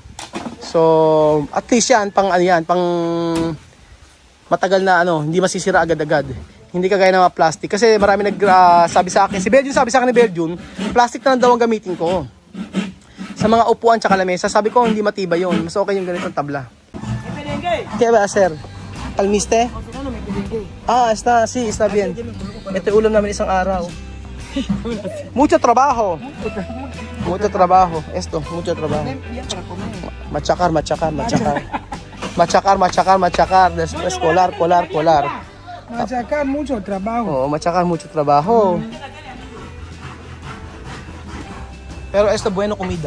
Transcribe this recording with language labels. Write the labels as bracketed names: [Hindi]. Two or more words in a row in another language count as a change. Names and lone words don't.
[Filipino] So, at least yan, pang matagal na hindi masisira agad-agad. Hindi kagaya ng mga plastic. Kasi marami sabi sa akin, sabi sa akin ni Belgium, plastic na lang daw ang gamitin ko. Sa mga upuan tsaka lamesa, sabi ko hindi matibay yun. Mas okay yung ganitong tabla. Kaya ba, sir? Kalmiste? [Spanish] Está bien. [Filipino] Ito ulam namin isang araw. [Spanish] Mucho trabajo. Mucho trabajo. Esto, mucho trabajo. Machacar. Después colar. Machacar mucho trabajo. Oo, machacar mucho trabajo. Pero esto, bueno comida.